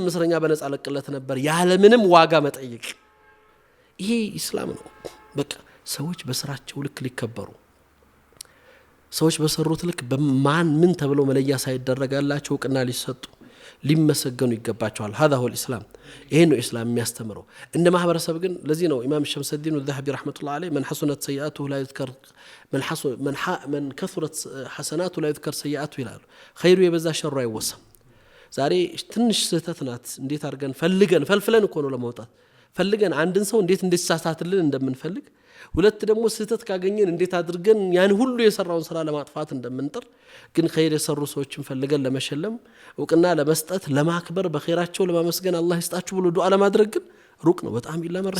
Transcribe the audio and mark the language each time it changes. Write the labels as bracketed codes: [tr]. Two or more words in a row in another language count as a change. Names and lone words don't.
[am] እስረኛ በነፃ ለቅለት ነበር ያለ ምንም ዋጋ መጠየቅ። ይሄ ኢስላም ነው። በቃ ሰዎች በስራቸው ልክ ሊከበሩ፣ ሰዎች በሰሩት ልክ በማን ምን ተብለው መለያ ሳይደረጋላቸው እውቅና ሊሰጡ ሊመሰገኑ ይገባቸዋል። [ar] هذا هو الاسلام። [am] ይሄ ነው ኢስላም የሚያስተምረው። እንደ ማህበረሰብ ግን ለዚህ ነው ኢማም ሸምሰዲን الذهبي [ar] رحمه الله عليه من حسنت سيئاته لا يذكر من كثرت حسناته لا يذكر سيئاته [am] ይላሉ። ኸይሩ የበዛ ሸሩ አይወሳም። ዛሬ ትንሽ ስህተት ናት እንዴት አድርገን ፈልፍለን እኮ ነው ለማውጣት ፈልገን አንድን ሰው እንዴት እንዲሳሳትልን እንደምንፈልግ፣ ሁለት ደግሞ ስህተት ካገኘን እንዴት አድርገን ያን ሁሉ የሰራውን ስራ ለማጥፋት እንደምንጥር፣ ግን ኸይር የሰሩ ሰዎችን ፈልገን ለመሸለም እውቅና ለመስጠት ለማክበር በኸይራቸው ለማመስገን አላህ ይስጣችሁ ብሎ ዱዓ ለማድረግ ግን ሩቅ ነው በጣም ይላመረህ።